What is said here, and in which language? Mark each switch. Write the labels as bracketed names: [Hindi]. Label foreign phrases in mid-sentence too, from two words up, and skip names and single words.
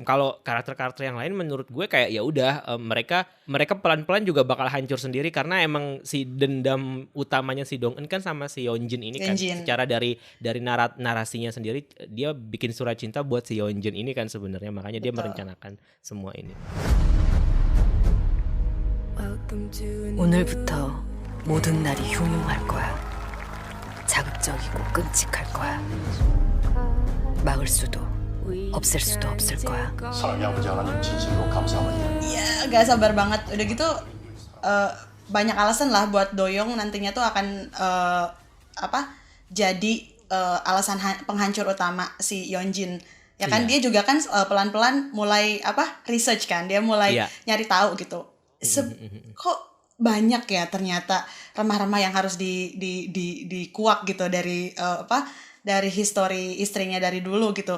[Indonesian] Kalau karakter-karakter yang lain menurut gue kayak ya udah mereka pelan-pelan juga bakal hancur sendiri karena emang si dendam utamanya si Dong Eun kan sama si Yeonjin ini kan. Secara dari narasinya sendiri dia bikin surat cinta buat si Yeonjin ini kan sebenarnya, makanya dia merencanakan semua ini. [Korean] 오늘부터 모든 날이 흉흉할 거야. 자극적이고 끔찍할 거야. 막을 수도 없앨 수도 없을 거야. 사랑의 아버지 하나님 진심으로 감사합니다. [Indonesian] Iya, gak sabar banget. Udah gitu banyak alasan lah buat Doyoung nantinya tuh akan jadi alasan penghancur utama si Yeonjin. Ya kan dia juga kan pelan-pelan mulai research kan. Dia mulai nyari tahu gitu. Kok banyak ya ternyata remah-remah yang harus dikuak gitu dari dari histori istrinya dari dulu gitu.